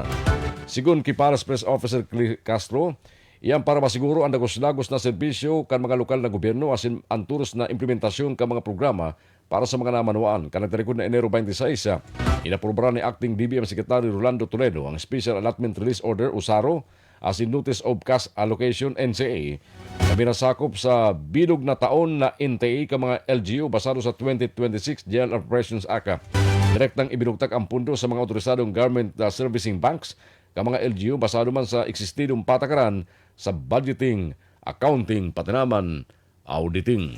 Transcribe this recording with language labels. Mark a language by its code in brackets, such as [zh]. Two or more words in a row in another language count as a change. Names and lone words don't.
[bik] Sigun Kiparas Press Officer Castro, iyan para masiguro ang dagos-dagos na serbisyo kan mga lokal na gobyerno asin ang turos na implementasyon kan mga programa para sa mga namanuan. Kanagtarikod na Enero 26, inaprobara ni Acting DBM Secretary Rolando Toledo ang Special Allotment Release Order o SARO as in Notice of Cash Allocation NCA na binasakop sa bilog na taon na NTA ka mga LGU basado sa 2026 General Operations Act. Direktang ibinugtak ang pundo sa mga otorisadong [en] government servicing banks [bik] ka mga LGU basado man sa eksistidong patakaran sa budgeting, accounting, pati naman auditing.